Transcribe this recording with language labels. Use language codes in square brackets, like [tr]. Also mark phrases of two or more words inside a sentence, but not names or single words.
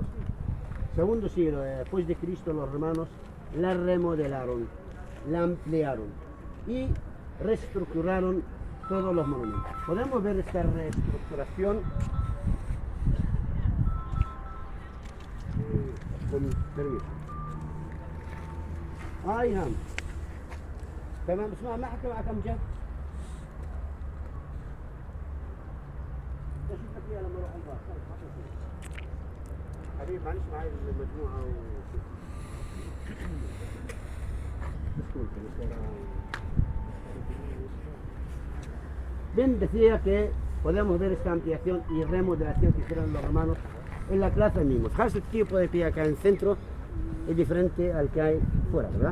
[es] Segundo siglo después de Cristo, los romanos la remodelaron, la ampliaron y reestructuraron todos los monumentos. Podemos ver esta reestructuración con permiso. [ar] هم تمام. اسمع، ما حكى معك ام جد؟ ايش بدك اياه لما اروح البار؟ حبيبي معلش معي المجموعه [es] Bien, decía que podemos ver esta ampliación y remodelación que hicieron los romanos en la plaza misma. Fijaos, el tipo de pie acá en el centro es diferente al que hay fuera, ¿verdad?